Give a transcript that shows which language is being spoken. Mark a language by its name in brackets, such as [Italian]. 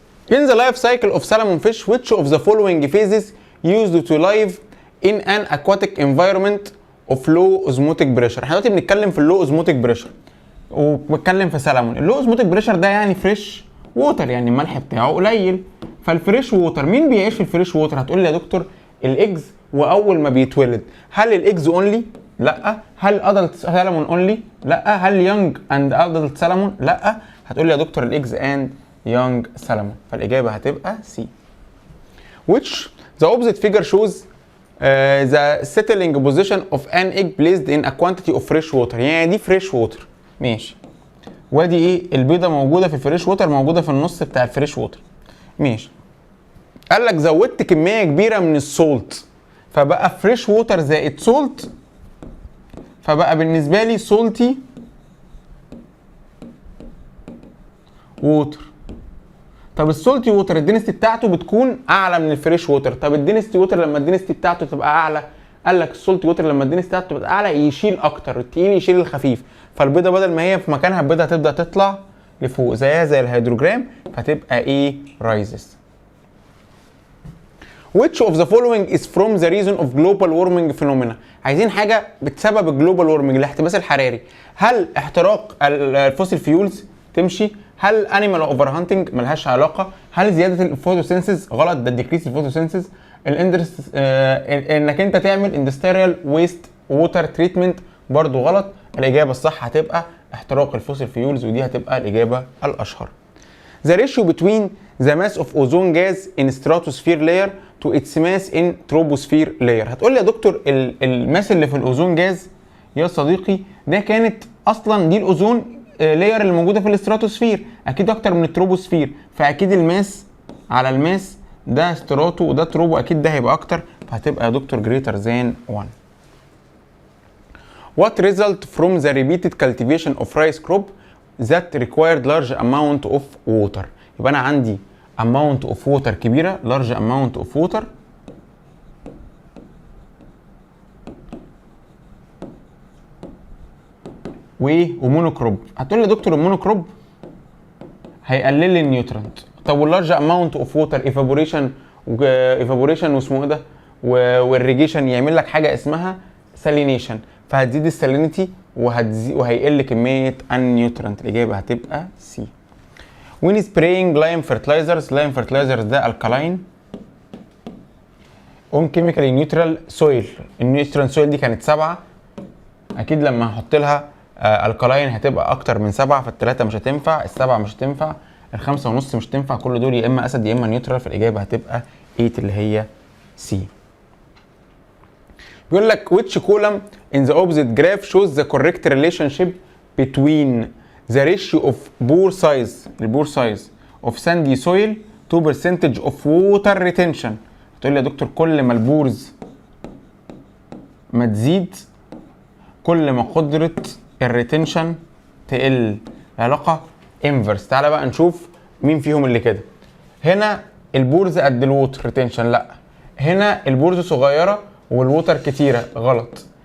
[English] In the life cycle of salmon fish, which of the following phases used to live in an aquatic environment of low osmotic pressure؟ [Arabic] احنا دلوقتي بنتكلم في اللو اوزموتيك بريشر وبتكلم في سلمون. اللو اوزموتيك بريشر ده يعني فريش ووتر، يعني الملح بتاعه قليل. فالفريش ووتر مين بيعيش في الفريش ووتر؟ هتقول لي يا دكتور الايجز واول ما بيتولد. هل الايجز اونلي؟ لا. هل ادلت سلمون اونلي؟ لا. هل يونج اند ادلت سلمون؟ لا. هتقول لي يا دكتور الايجز اند يونج سلمون. فالاجابه هتبقى سي. [English] which the opposite figure shows the settling position of an egg placed in a quantity of fresh water. [Arabic] يعني دي فريش ووتر ماشي، وادي ايه البيضه موجوده في الفريش ووتر، موجوده في النص بتاع الفريش ووتر ماشي. قال لك زودت كميه كبيره من السولت فبقى فريش ووتر زائد سولت، فبقى بالنسبه لي سولتي ووتر. طب السولتي ووتر الدنستي بتاعته بتكون اعلى من الفريش ووتر. طب الدنستي ووتر لما الدنستي بتاعته تبقى اعلى، قال لك السولتي ووتر لما الدنستي بتاعته تبقى اعلى يشيل اكتر، التقيل يشيل الخفيف، فالبيضه بدل ما هي في مكانها البيضه هتبدا تطلع لفوق زيها زي الهيدروجرام، فتبقى ايه رايزز. [English] Which of the following is from the reason of global warming phenomena؟ [Arabic] عايزين حاجه بسبب الجلوبال وورمنج الاحتباس الحراري. هل احتراق الفوسيل فيولز؟ تمشي. هل انيمال اوفر هانتنج؟ ملهاش علاقه. هل زياده الفوتوسينثيز؟ غلط، ده ديكريس الفوتوسينثيز. انك انت تعمل اندستريال ويست ووتر تريتمنت برضو غلط. الاجابه الصح هتبقى احتراق الفوسيل فيولز، ودي هتبقى الاجابه الاشهر. [English] The ratio between the mass of ozone gas in stratosphere layer to its mass in troposphere layer. [Arabic] هتقول لي يا دكتور الماس اللي في الاوزون جاز يا صديقي ده كانت اصلا دي الاوزون لاير اللي موجوده في الاستراتوسفير، اكيد اكتر من التروبوسفير، فاكيد الماس على الماس ده ستراتو وده تروبو، اكيد ده هيبقى اكتر، فهتبقى يا دكتور [English] greater than 1. What result from the repeated cultivation of rice crop that required large amount of water؟ [Arabic] يبقى انا عندي [English] amount of water كبيره، large amount of water، ومونوكروب. [Arabic] هتقول لي يا دكتور المونوكروب هيقلل لي النيوترنت. طب واللارج اماونت اوف ووتر ايفابوريشن واسمه ايه ده والريجيشن يعمل لك حاجه اسمها سالينيشن، فهتزيد السالينيتي وهيقل كميه النيوترنت. الاجابه هتبقى سي. [English] when spraying lime fertilizers [Arabic] ده الكالاين [English] on chemically neutral soil. [Arabic] النيوترال سويل دي كانت 7، اكيد لما هحط لها الكالاين هتبقى اكتر من 7، فالثلاثه مش هتنفع، السبعه مش هتنفع، الخمسه ونص مش هتنفع، كل دول يا اما اسيد يا اما نيوترال، فالاجابه هتبقى 8 اللي هي سي. بيقول لك [English] which column in the opposite graph shows the correct relationship between the ratio of pore size of sandy soil to percentage of water retention. [Arabic] هتقول لي يا دكتور كل ما البورز ما تزيد كل ما قدرة الريتنشن تقل. العلاقة انفرس. تعالى بقى نشوف مين فيهم اللي كده. هنا البورز قد الووتر ريتنشن، لا. هنا البورز صغيرة والووتر كتيرة، غلط.